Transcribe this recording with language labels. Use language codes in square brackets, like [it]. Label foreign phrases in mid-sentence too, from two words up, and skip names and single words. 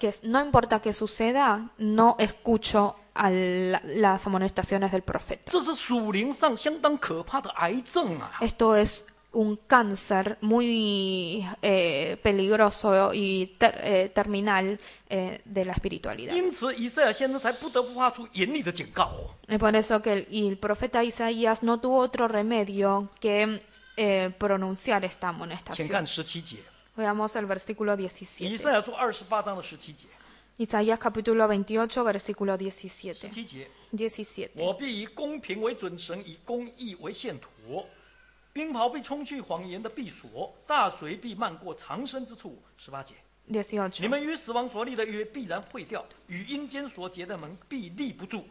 [es] Que no importa qué suceda, no escucho a las amonestaciones del profeta. [zh] 这是属灵上相当可怕的癌症啊！ [es] Esto es un cáncer muy peligroso y terminal de la espiritualidad. [zh] 因此，以赛亚先知才不得不发出严厉的警告哦。 [es] Es por eso que el profeta Isaías no tuvo otro remedio que pronunciar esta [zh] 请 [es] amonestación. [zh] 看17节， [es] Veamos el versículo [zh] 以 [es] 17. [zh] 赛亚书28章的17节。 [es] Isaías capítulo 28, versículo 17. [zh] 17 节， 17. 我必以公平为准绳，以公义为线砣。冰雹必冲去谎言的闭锁，大水必漫过藏身之处。18节，你 18. 们与死亡所立的约必然废掉，与阴间所结的盟必立不住。